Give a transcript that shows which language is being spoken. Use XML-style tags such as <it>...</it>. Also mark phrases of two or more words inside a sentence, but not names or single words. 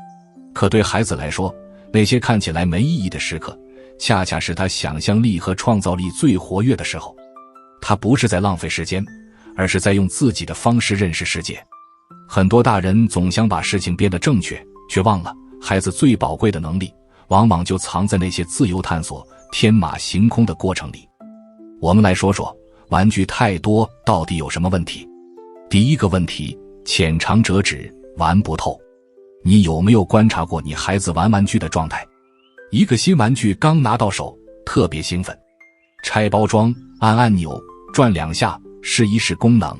<zh>可對孩子來說，那些看起來沒意義的時刻，恰恰是他想象力和創造力最活躍的時候。他不是在浪費時間，而是在用自己的方式認識世界。很多大人总想把事情變得正確，卻忘了孩子最寶貴的能力往往就藏在那些自由探索、天馬行空的過程裡。我們來說說玩具太多到底有什麼問題。第一個問題，淺嘗輒止，玩不透。你有沒有觀察過你孩子玩玩具的狀態？一個新玩具剛拿到手，特別興奮，拆包裝，按按鈕，轉2下，試一試功能。</zh>